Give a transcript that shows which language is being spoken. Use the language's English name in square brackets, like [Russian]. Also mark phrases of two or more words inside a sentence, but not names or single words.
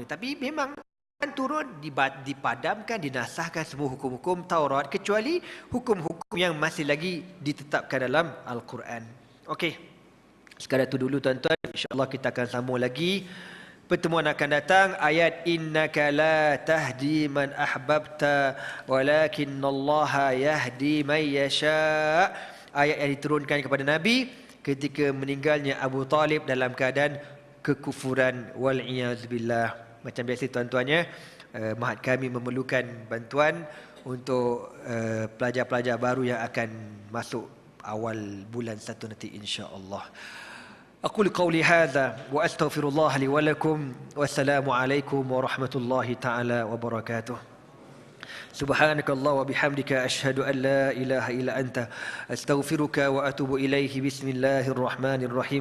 [Malay] Tapi memang turun, dipadamkan, dinasahkan semua hukum-hukum Taurat kecuali hukum-hukum yang masih lagi ditetapkan dalam Al-Quran. Okey. Sekadar itu dulu tuan-tuan. InsyaAllah kita akan sambung lagi. Pertemuan akan datang ayat [Arabic] إنك لا تهدي من أحببت ولكن الله يهدي من يشاء. [Malay] Ayat yang diturunkan kepada Nabi ketika meninggalnya Abu Talib dalam keadaan kekufuran [Arabic] والعياذ بالله. [Malay] Macam biasa tuan-tuannya, Mahat kami memerlukan bantuan untuk pelajar-pelajar baru yang akan masuk awal bulan 1 nanti insya-Allah. [Arabic] أقول قولي هذا وأستغفر الله لي ولكم. والسلام عليكم ورحمة الله تعالى وبركاته. سبحانك الله وبحمدك أشهد أن لا إله إلا أنت أستغفرك وأتوب إليه. بسم الله الرحمن الرحيم.